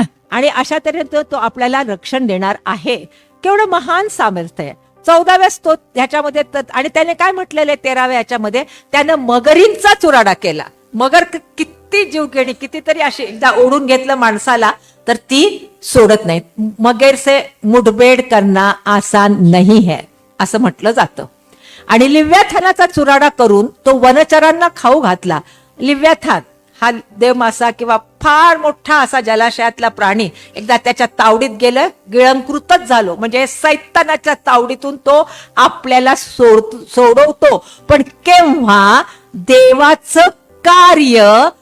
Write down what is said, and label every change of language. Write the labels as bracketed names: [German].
[Marathi] आणि अशा तऱ्हेने तो आपल्याला रक्षण देणार आहे. केवढं महान सामर्थ्य आहे. 14व्या ह्याच्यामध्ये, आणि त्याने काय म्हटलेलं आहे 13व्या ह्याच्यामध्ये, त्यानं मगरींचा चुराडा केला. मगर किती जीवघेणी, कितीतरी अशी एकदा ओढून घेतलं माणसाला तर ती सोडत नाही. [Hindi] मगर से मुठभेड करना आसान नहीं है [Marathi] असं म्हटलं जातं. आणि लिव्याथानाचा चुराडा करून तो वनचरांना खाऊ घातला. लिव्याथान हा देवमासा किंवा फार मोठा असा जलाशयातला प्राणी एकदा त्याच्या तावडीत गेलं, गिळंकृतच झालो. म्हणजे सैतानाच्या तावडीतून तो आपल्याला सोडवतो. पण केव्हा देवाचं कार्य